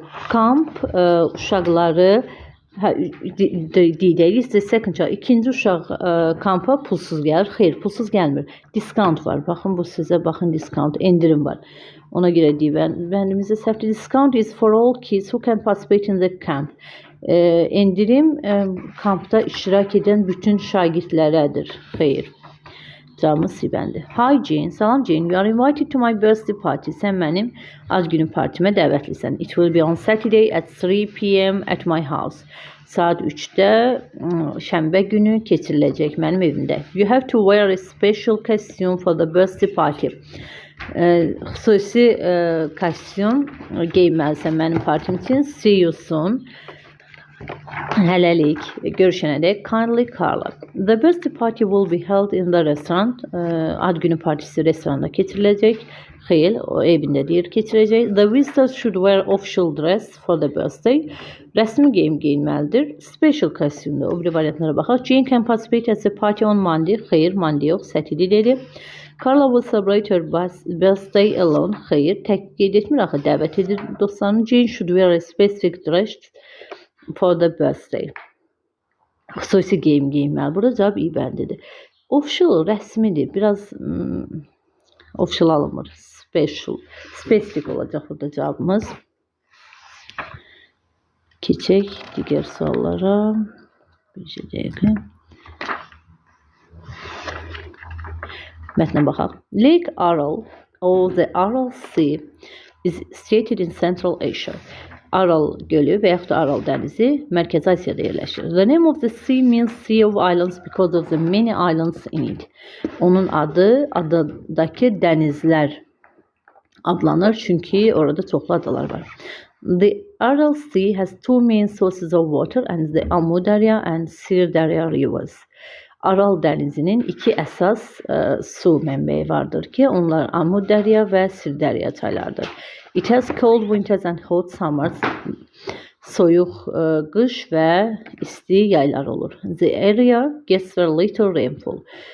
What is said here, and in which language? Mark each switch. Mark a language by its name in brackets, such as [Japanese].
[Azerbaijani] Kamp uşaqları deyək, [English] the second child, [Azerbaijani] ikinci uşaq kampa pulsuz gəlir. Xeyr, pulsuz gəlmir. Discount var. Baxın, bu sizə baxın, discount, endirim var. Ona görə deyib, bəndimizdə səhvdir. [English] Discount is for all kids who can participate in the camp. [Azerbaijani] Endirim kampda iştirak edən bütün şagirdlərədir. Xeyr. Cavabımız Sibəndir. [English] Hi Jane, [Azerbaijani] salam Jane. [English] You are invited to my birthday party. [Azerbaijani] Sən mənim ad günü partimə dəvətlisən. [English] It will be on Saturday at 3 p.m. at my house. [Azerbaijani] Saat 3-də şənbə günü keçiriləcək mənim evimdə. [English] You have to wear a special costume for the birthday party. [Azerbaijani] Xüsusi kostyum geyməlisən mənim partim üçün. [English] See you soon. [Azerbaijani] Hələlik görüşənədək kindly Carla. [English] The birthday party will be held in the restaurant. [Azerbaijani] Ad günü partisi restoranda keçiriləcək. Xeyr, o evində deyir keçirəcək. [English] The visitors should wear official dress for the birthday. [Azerbaijani] Rəsmi geyim geyinməlidir. Special costume o biri variantlara baxaq. [English] Jane can participate at the party on Monday. [Azerbaijani] Xeyr, Monday yox, Saturday dedi. [English] Carla will celebrate her birthday alone. [Azerbaijani] Xeyr, tək qeyd etmir axı, dəvət edir dostlarını. [English] Jane should wear a specific dress for the birthday. [Azerbaijani] Xüsusi geyim geyinməli. Burada cavab iyi bəndidir. Official rəsmidir. Biraz official alınmır. Specific olacaq burada cavabımız. Keçək digər suallara. Bir dəqiqə. Mətnə baxaq. [English] Lake Aral or the Aral Sea is situated in Central Asia. [Azerbaijani] Aral gölü və yaxud da Aral dənizi Mərkəzi Asiyada yerləşir. [English] The name of the sea means Sea of Islands because of the many islands in it. [Azerbaijani] Onun adı adadakı dənizlər adlanır çünki orada çoxlu adalar var. [English] The Aral Sea has two main sources of water and the Amu Darya and Sir Darya rivers. [Azerbaijani] Aral dənizinin iki əsas su mənbəyi vardır ki, onlar Amu Darya və Sir Darya çaylardır. [English] It has cold winters and hot summers. [Azerbaijani] Soyuq qış və isti yaylar olur. [English] The area gets very little rainfall.